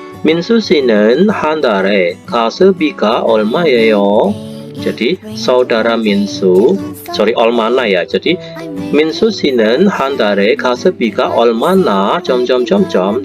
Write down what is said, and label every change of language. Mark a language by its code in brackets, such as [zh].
[ko] 민수 씨는 한 달에 가스비가 얼마예요? [id] Jadi saudara Minsu, 얼마나 ya. [ko] Jadi Minsu 씨는 한 달에 가스비가 얼마나 점점점점.